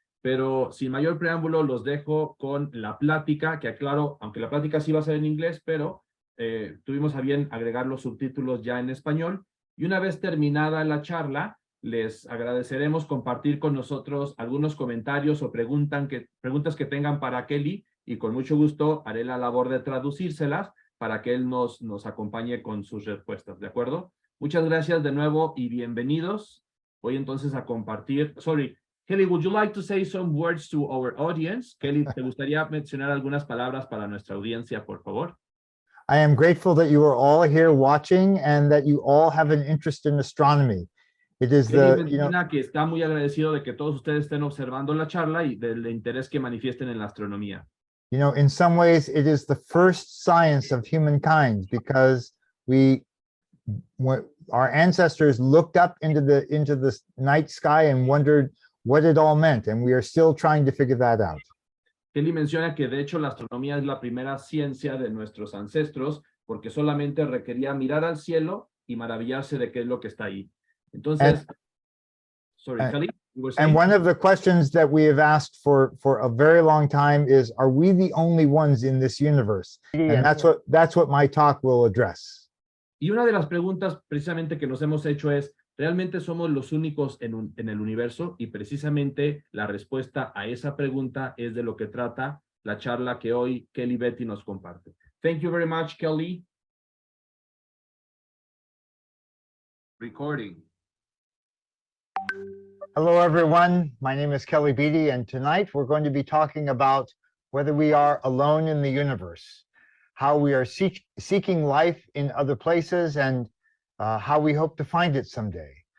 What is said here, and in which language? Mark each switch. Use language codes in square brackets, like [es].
[es] Pero sin mayor preámbulo, los dejo con la plática, que aclaro, aunque la plática sí va a ser en inglés, pero tuvimos a bien agregar los subtítulos ya en español, y una vez terminada la charla, les agradeceremos compartir con nosotros algunos comentarios o preguntas que tengan para Kelly, y con mucho gusto haré la labor de traducírselas para que él nos acompañe con sus respuestas, ¿de acuerdo? Muchas gracias de nuevo y bienvenidos. Voy entonces a compartir. [en] Sorry, Kelly, would you like to say some words to our audience? [es] Kelly, ¿te gustaría mencionar algunas palabras para nuestra audiencia, por favor? [en] I am grateful that you are all here watching and that you all have an interest in astronomy. It is [es] Kelly menciona que está muy agradecido de que todos ustedes estén observando la charla y del interés que manifiesten en la astronomía. [en] In some ways, it is the first science of humankind because our ancestors looked up into the night sky and wondered what it all meant, and we are still trying to figure that out. [es] Kelly menciona que de hecho la astronomía es la primera ciencia de nuestros ancestros porque solamente requería mirar al cielo y maravillarse de qué es lo que está ahí. Entonces, [en] Kelly, you were saying? And one of the questions that we have asked for a very long time is, are we the only ones in this universe? And that's what my talk will address. [es] Y una de las preguntas precisamente que nos hemos hecho es, ¿realmente somos los únicos en el universo? Y precisamente la respuesta a esa pregunta es de lo que trata la charla que hoy Kelly Beatty nos comparte. [en] Thank you very much, Kelly. Recording. Hello, everyone. My name is Kelly Beatty, and tonight we're going to be talking about whether we are alone in the universe, how we are seeking life in other places, and how we hope to find it someday.